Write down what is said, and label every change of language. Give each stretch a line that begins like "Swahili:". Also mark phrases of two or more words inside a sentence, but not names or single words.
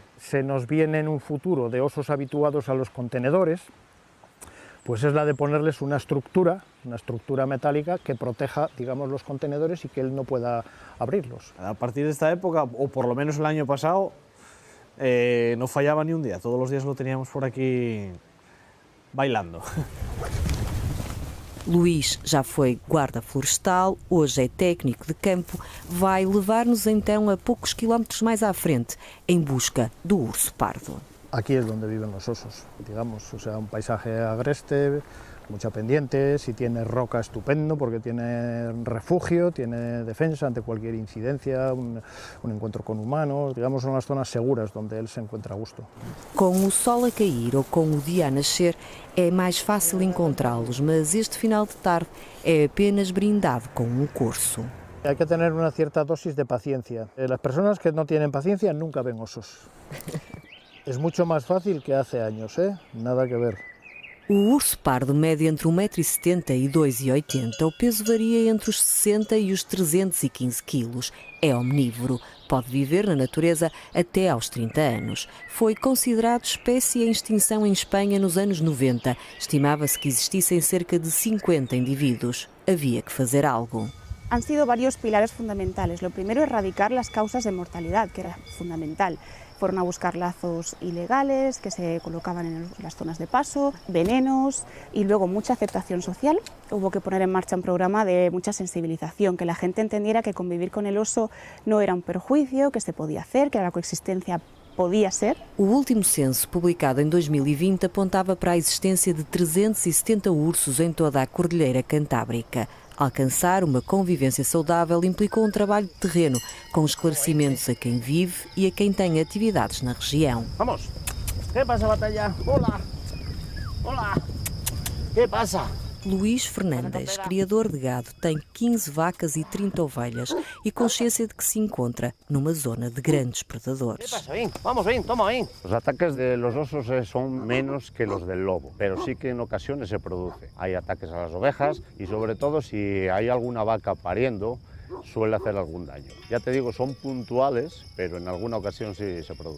Spanish: Se nos viene en un futuro de osos habituados a los contenedores, pues es la de ponerles una estructura metálica que proteja, digamos, los contenedores y que él no pueda abrirlos. A partir de esta época, o por lo menos el año pasado, no fallaba ni un día, todos los días lo teníamos por aquí bailando.
Portuguese: Luís já foi guarda florestal, hoje é técnico de campo, vai levar-nos então a poucos quilómetros mais à frente, em busca do urso pardo.
Spanish: Aquí es donde viven los osos, digamos, o sea, un paisaje agreste, mucha pendiente, si tiene roca estupendo porque tiene refugio, tiene defensa ante cualquier incidencia, un encuentro con humanos, digamos, son las zonas seguras donde él se encuentra a gusto.
Portuguese: Com o sol a cair ou com o dia a nascer, é mais fácil encontrá-los, mas este final de tarde é apenas brindado com um corso.
Spanish: Hay que tener una cierta dosis de paciencia. Las personas que no tienen paciencia nunca ven osos. Es mucho más fácil que hace años, nada que ver.
Portuguese: O urso pardo mede entre 1,70 m e 2,80 m. O peso varia entre os 60 e os 315 quilos. É omnívoro. Pode viver na natureza até aos 30 anos. Foi considerado espécie em extinção em Espanha nos anos 90. Estimava-se que existissem cerca de 50 indivíduos. Havia que fazer algo.
Spanish: Han sido varios pilares fundamentales. Lo primero, erradicar las causas de mortalidad, que era fundamental. Fueron a buscar lazos ilegales que se colocaban en las zonas de paso, venenos y luego mucha aceptación social. Hubo que poner en marcha un programa de mucha sensibilización, que la gente entendiera que convivir con el oso no era un perjuicio, que se podía hacer, que la coexistencia podía ser.
Portuguese: O último censo, publicado em 2020, apontava para a existência de 370 ursos em toda a Cordilheira Cantábrica. Alcançar uma convivência saudável implicou um trabalho de terreno, com esclarecimentos a quem vive e a quem tem atividades na região. Vamos! Que passa, batalha? Olá! Olá! Que passa? Luís Fernandes, criador de gado, tem 15 vacas e 30 ovelhas e consciência de que se encontra numa zona de grandes predadores.
Spanish: ¿Qué pasa? Ven, vamos, ven, toma, ven. Los ataques de los osos son menos que los del lobo, pero sí que en ocasiones se produce. Hay ataques a las ovejas y sobre todo si hay alguna vaca pariendo, suele hacer algún daño. Ya te digo, son puntuales, pero en alguna ocasión sí se produce.